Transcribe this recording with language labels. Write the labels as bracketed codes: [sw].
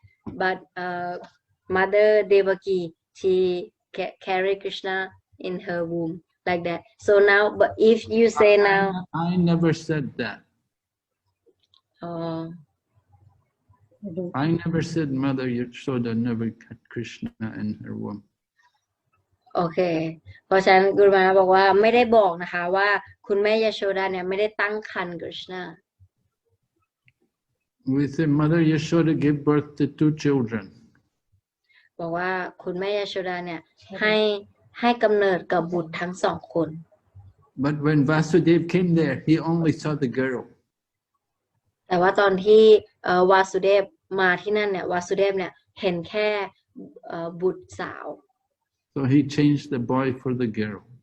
[en] But Mother Devaki, she carry Krishna in her womb like that. So now, but if you say now, I never said that. I never said Mother Yashoda never got Krishna in her womb. [th] โอเคเพราะฉะนั้นกุรุมาบอกว่าไม่ได้บอกนะคะว่าคุณแม่ยโชดาเนี่ยไม่ได้ตั้งครรภ์กฤษณา [en] We say Mother Yashoda gave birth to 2 children. [th] บอกว่าคุณแม่ยโชดาเนี่ยให้กำเนิดกับบุตรทั้งสองคน [en] But when Vasudev came there, he only saw the girl. [th] แต่ว่าตอนที่วาสุเดฟมาที่นั่นเนี่ยวาสุเดฟเนี่ยเห็นแค่บุตรสาว [en] So he changed the boy for the girl.